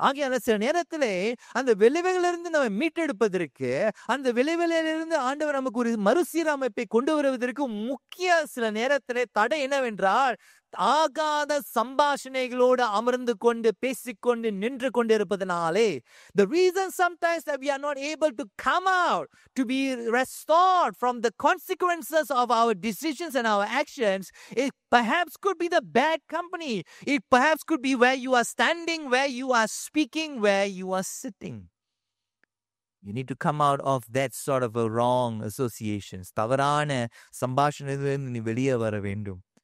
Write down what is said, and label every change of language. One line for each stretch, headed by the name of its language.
Tamil: ஆகையால சில நேரத்திலே அந்த விளைவுகளிலிருந்து நம்ம மீட்டெடுப்பதற்கு, அந்த விளைவுகளிலிருந்து ஆண்டவர் நமக்கு ஒரு மறுசீரமைப்பை கொண்டு வருவதற்கு முக்கிய சில நேரத்திலே தடை என்னவென்றால், ஆகாத சம்பாஷணைகளோடு அமர்ந்து கொண்டு பேசிக்கொண்டு நின்று கொண்டிருப்பதனாலே.
English: The reason sometimes that we are not able to come out, to be restored from the consequences of our decisions and our actions, it perhaps could be the bad company. It perhaps could be where you are standing, where you are speaking, where you are sitting. You need to come out of that sort of a wrong associations.
Tamil: தவறான சம்பாஷணையிலிருந்து நீ வெளியே வர வேண்டும்.